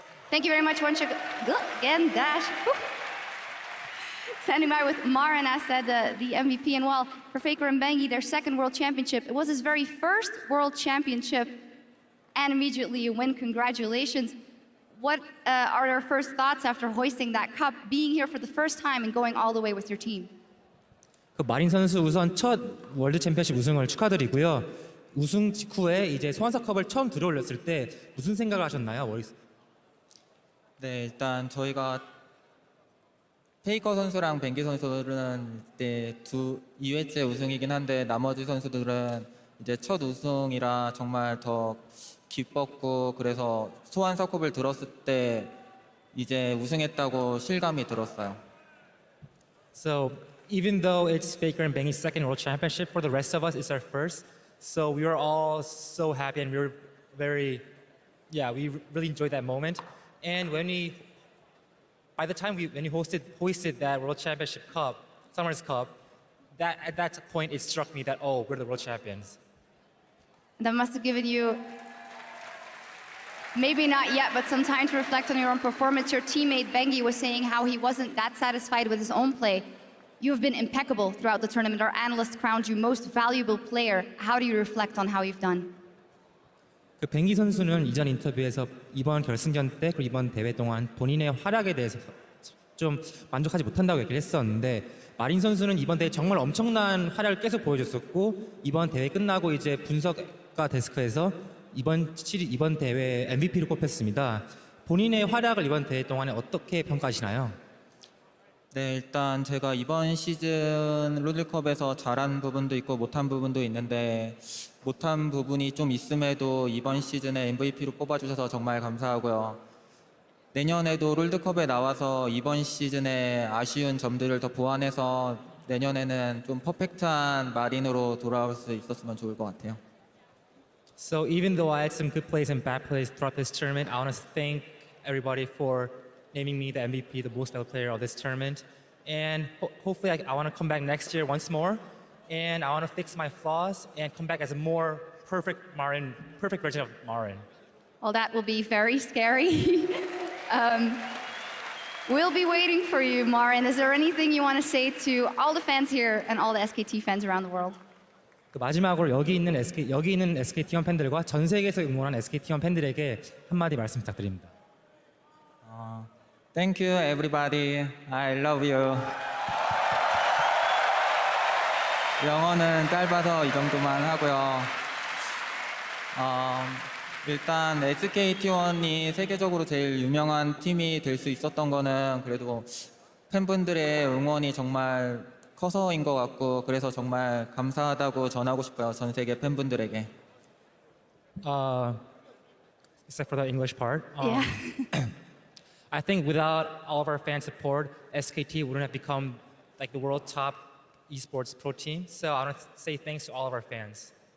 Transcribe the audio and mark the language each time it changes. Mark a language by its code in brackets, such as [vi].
[en] Thank you very much, once again, Dash. Woo. Standing by with MaRin, as said, the MVP, and well, for Faker and Bengi, their second World Championship. It was his very first World Championship, and immediately you win. Congratulations. What are your first thoughts after hoisting that cup, being here for the first time and going all the way with your team? [ko] 그 마린 선수 우선 첫 월드 챔피언십 우승을 축하드리고요. 우승 직후에 이제 소환사컵을 처음 들어올렸을 때 무슨 생각을 하셨나요? 네, 일단 저희가 페이커 선수랑 뱅기 선수들은 이제 2회째 우승이긴 한데 나머지 선수들은 이제 첫 우승이라 정말 더 기뻤고, 그래서 소환사컵을 들었을 때 이제 우승했다고 실감이 들었어요. [en] So even though it's Faker and Bengi's second World Championship, for the rest of us, it's our first. So we were all so happy, and we were we really enjoyed that moment. And by the time when you hoisted that World Championship Cup, Summer's Cup, at that point it struck me that, oh, we're the world champions. That must have given you, maybe not yet, but some time to reflect on your own performance. Your teammate Bengi was saying how he wasn't that satisfied with his own play. You have been impeccable throughout the tournament. Our analysts crowned you most valuable player. How do you reflect on how you've done? [ko] 그 뱅기 선수는 이전 인터뷰에서 이번 결승전 때 그리고 이번 대회 동안 본인의 활약에 대해서 좀 만족하지 못한다고 얘기를 했었는데, 마린 선수는 이번 대회 정말 엄청난 활약을 계속 보여줬었고, 이번 대회 끝나고 이제 분석가 데스크에서 이번 대회 MVP로 꼽혔습니다. 본인의 활약을 이번 대회 동안에 어떻게 평가하시나요? 네, 일단 제가 이번 시즌 롤드컵에서 잘한 부분도 있고 못한 부분도 있는데 못한 부분이 좀 있음에도 이번 시즌에 MVP로 뽑아주셔서 정말 감사하고요. 내년에도 롤드컵에 나와서 이번 시즌에 아쉬운 점들을 더 보완해서 내년에는 좀 퍼펙트한 마린으로 돌아올 수 있었으면 좋을 것 같아요. [en] So even though I had some good plays and bad plays throughout this tournament, I want to thank everybody for naming me the MVP, the most valuable player of this tournament. And hopefully I want to come back next year once more. And I want to fix my flaws and come back as a more perfect MaRin, perfect version of MaRin. Well, that will be very scary. We'll be waiting for you, MaRin. Is there anything you want to say to all the fans here and all the SKT fans around the world? [ko] 마지막으로 여기 있는 SKT1 팬들과 전 세계에서 응원한 SKT1 팬들에게 한마디 말씀 부탁드립니다. [en] Thank you, everybody. I love you. [ko] 영어는 짧아서 이 정도만 하고요. 일단 SKT1이 세계적으로 제일 유명한 팀이 될 수 있었던 거는 그래도 팬분들의 응원이 정말 커서인 것 같고 그래서 정말 감사하다고 전하고 싶어요. 전 세계 팬분들에게. [en] Except for the English part. Yeah. I think without all of our fan support, SKT wouldn't have become like the world top esports pro team. So I want to say thanks to all of our fans.